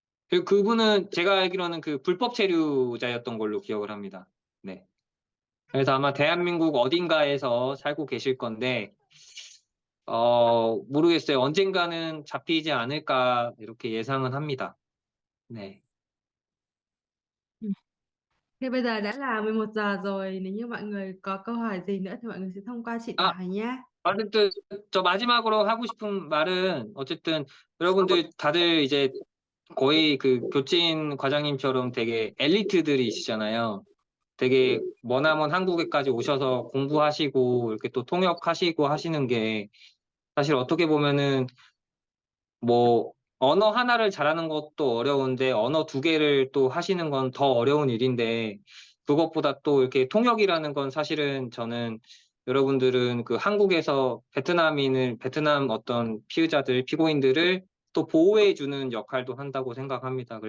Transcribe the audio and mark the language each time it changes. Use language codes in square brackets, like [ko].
[ko] 그리고 그분은 제가 알기로는 그 불법 체류자였던 걸로 기억을 합니다. 네. 그래서 아마 대한민국 어딘가에서 살고 계실 건데, 모르겠어요. 언젠가는 잡히지 않을까, 이렇게 예상은 합니다. 네. [vi] Thì bây giờ đã là 11 giờ rồi, nếu như mọi người có câu hỏi gì nữa thì mọi người sẽ thông qua chị 아, Thảo nhé. [ko] 어쨌든, 저 마지막으로 하고 싶은 말은, 어쨌든, 여러분들 다들 이제 거의 그 교진 과장님처럼 되게 엘리트들이시잖아요. 되게 머나먼 한국에까지 오셔서 공부하시고, 이렇게 또 통역하시고 하시는 게, 사실 어떻게 보면은 뭐 언어 하나를 잘하는 것도 어려운데 언어 두 개를 또 하시는 건 더 어려운 일인데, 그것보다 또 이렇게 통역이라는 건 사실은 저는 여러분들은 그 한국에서 베트남 어떤 피의자들, 피고인들을 또 보호해 주는 역할도 한다고 생각합니다.